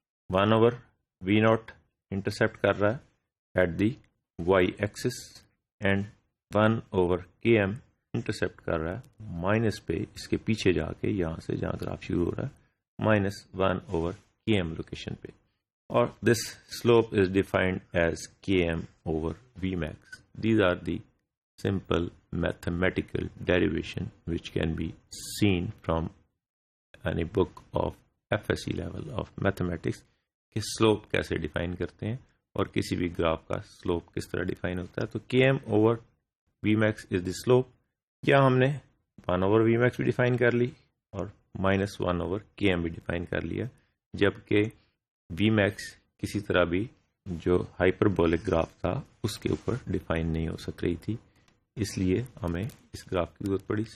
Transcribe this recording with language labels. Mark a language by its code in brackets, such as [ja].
[ur] 1 we not intercept کر رہا ہے [en] at the Y axis, [ur] and 1 کے ایم انٹرسیپٹ کر رہا ہے مائنس پہ، اس کے پیچھے جا کے یہاں سے جہاں گراف شروع ہو رہا ہے -1 کے ایم لوکیشن پہ. اور [en] this slope is defined as Km over Vmax. These are the simple mathematical derivation which can be seen from any book of FSC level of mathematics [ur] کہ slope کیسے ڈیفائن کرتے ہیں اور کسی بھی گراف کا slope کس طرح ڈیفائن ہوتا ہے. تو [en] Km over Vmax is the slope. [ur] یا ہم نے 1 Vmax بھی ڈیفائن کر لی اور -1 Km بھی ڈیفائن کر لیا، جبکہ وی میکس کسی طرح بھی جو ہائپربولک گراف تھا اس کے اوپر ڈیفائن نہیں ہو سک رہی تھی، اس لیے ہمیں اس گراف کی ضرورت پڑی.